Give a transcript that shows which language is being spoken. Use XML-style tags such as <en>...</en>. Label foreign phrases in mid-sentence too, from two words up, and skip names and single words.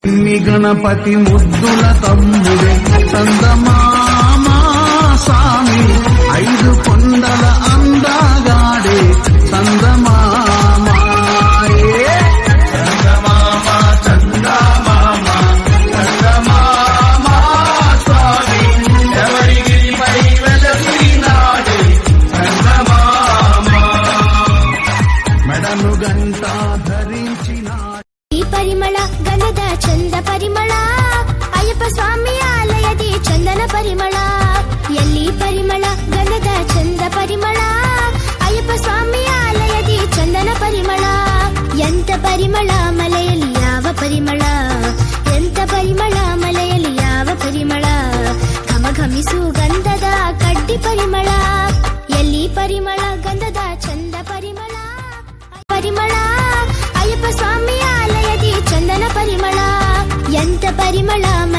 <te>గణపతి ముద్దుల తమ్ముడే చందమామ స్వామి 5 కొండల అందగాడే చందమామ చందమామ చందమామ చందమామ స్వామి ఎవరిగిరిపై వెలసినాడే చందమామ మెడను గంట ధరించిన</te> <kn>ಈ ಪರಿಮಳ ಗಂಧದ ಚಂದ ಪರಿಮಳ ಅಯ್ಯಪ್ಪ ಸ್ವಾಮಿ ಆಲಯದಿ ಚಂದನ ಪರಿಮಳ ಎಲ್ಲಿ ಪರಿಮಳ ಗಂಧದ ಚಂದ ಪರಿಮಳ ಅಯ್ಯಪ್ಪ ಸ್ವಾಮಿ ಆಲಯದಿ ಚಂದನ ಪರಿಮಳ ಎಂತ ಪರಿಮಳ ಮಲೆಯಲ್ಲಿ ಯಾವ ಪರಿಮಳ ಎಂತ ಪರಿಮಳ ಮಲೆಯಲ್ಲಿ ಯಾವ ಪರಿಮಳ ಘಮಘಮಿಸು ಗಂಧದ ಕಡ್ಡಿ ಪರಿಮಳ ಎಲ್ಲಿ ಪರಿಮಳ ಗಂಧದ ಚಂದ ಪರಿಮಳ ಪರಿಮಳ ಅಯ್ಯಪ್ಪ ಸ್ವಾಮಿ ಆಲಯದಿ ಚಂದನ ಪರಿಮಳ ಎಂತ ಪರಿಮಳ</kn>